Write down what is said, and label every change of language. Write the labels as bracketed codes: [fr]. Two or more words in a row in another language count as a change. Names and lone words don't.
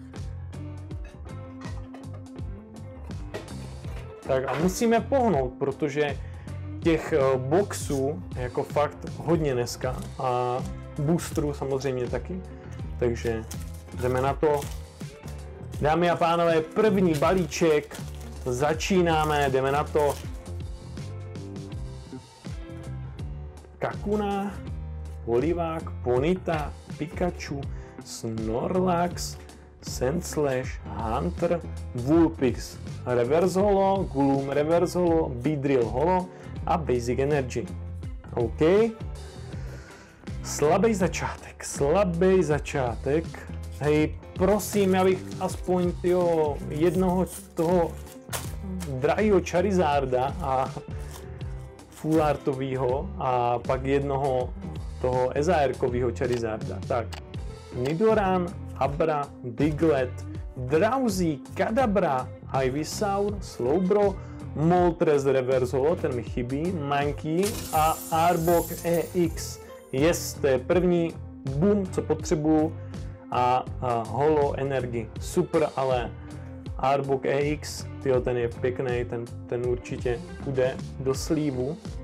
[cs] Tak a musíme pohnout, protože těch boxů je jako fakt hodně dneska a boostrů samozřejmě taky. Takže jdeme na to. Dámy a pánové, první balíček, začínáme, jdeme na to. Kakuna, Polivák, Ponyta, Pikachu, Snorlax, Sandslash, Hunter, Vulpix, Reverse Holo, Gloom Reverse Holo, Beedrill Holo a Basic Energy. OK. Slabý začátek. Hej, prosím, já bych aspoň jednoho toho drahýho Charizarda a full artovýho a pak jednoho toho EZR-kovýho Charizarda. Tak, Nidoran, Abra, Diglett, Drowzee, Kadabra, Ivysaur, Slowbro, Moltres Reverse Holo, ten mi chybí, Mankey a Arbok EX. Yes, to je první boom, co potřebuju. A Holo Energy. Super, ale Arbok EX, tyjo, ten je pěkný, ten určitě půjde do slívu.